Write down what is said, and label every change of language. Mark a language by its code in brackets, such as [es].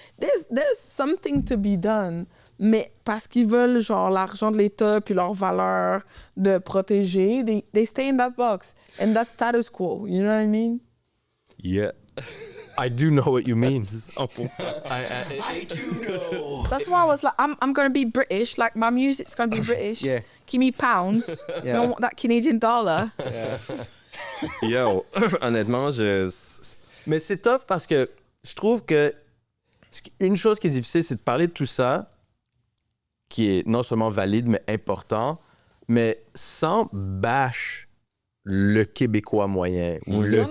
[en] There's something to be done. [fr] Mais parce qu'ils veulent, genre, l'argent de l'État puis leur valeur de protéger, [en] they stay in that box. And that's status quo. You know what I mean? Yeah. I do know what you mean. 100%. I do know. That's why I was like, I'm gonna be British. Like, my music's gonna be British. Yeah. Give me pounds. You don't want that Canadian dollar. [fr] Yo, honnêtement, Mais c'est tough parce que je trouve que une chose qui est difficile, c'est de parler de tout ça, qui est non seulement valide, mais important, mais sans bash le Québécois moyen ou le